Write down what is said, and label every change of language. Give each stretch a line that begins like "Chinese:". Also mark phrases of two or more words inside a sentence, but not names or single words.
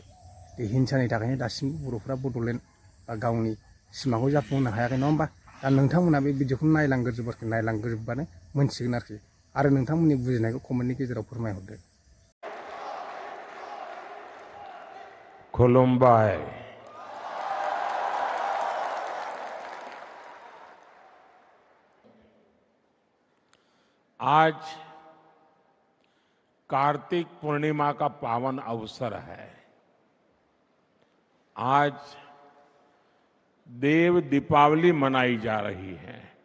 Bodo: बे हिंसानि थाखायनो दासिमबो बर'फ्रा बड'लेण्ड बा गावनि सिमांखौ जाफुंहोनो हायाखै, नङा होमबा? दा नोंथांमोना बे भिडिअखौ नायलांग्रोजोब आरोखि, नायलांग्रोजोबबानो मोनथिगोन आरोखि। आरो नोंथांमोननि बुजिनायखौ कमेन्टनि गेजेराव फोरमायहरदो। खुलुमबाय।
Hindi: आज कार्तिक पूर्णिमा का पावन अवसर है। आज देव दीपावली मनाई जा रही है।